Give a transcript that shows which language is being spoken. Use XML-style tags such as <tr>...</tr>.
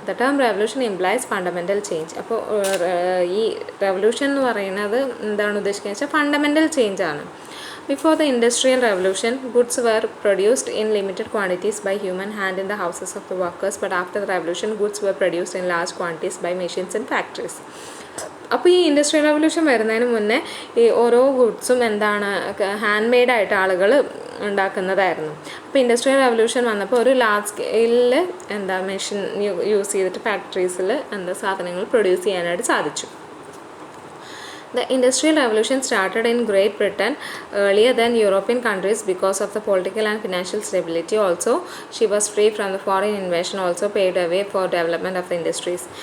<en>The term revolution implies fundamental change.</en> <ml>അപ്പോൾ ഈ revolution എന്ന് പറയുന്നത് എന്താണ് ഉദ്ദേശിക്കുന്നത് വെച്ചാൽ ഫണ്ടമെൻ്റൽ ചേഞ്ച് ആണ്.</ml> <en>Before the Industrial Revolution, goods were produced in limited quantities by human hand in the houses of the workers, but after the revolution, goods were produced in large quantities by machines and factories.</en> <ml>അപ്പോൾ ഈ industrial revolution വരുന്നതിന് മുന്നേ ഈ ഓരോ ഗുഡ്സും hand മെയ്ഡായിട്ട് ആളുകൾ ഉണ്ടാക്കുന്നതായിരുന്നു. അപ്പോൾ industrial revolution വന്നപ്പോൾ ഒരു ലാർജ് സ്കെയിലിൽ മെഷീൻ യൂസ് ചെയ്തിട്ട് ഫാക്ടറീസിൽ സാധനങ്ങൾ പ്രൊഡ്യൂസ് ചെയ്യാനായിട്ട് സാധിച്ചു.</ml> <en>The Industrial Revolution started in Great Britain earlier than European countries because of the political and financial stability. Also, she was free from the foreign invasion, also paved a way for development of the industries.</en>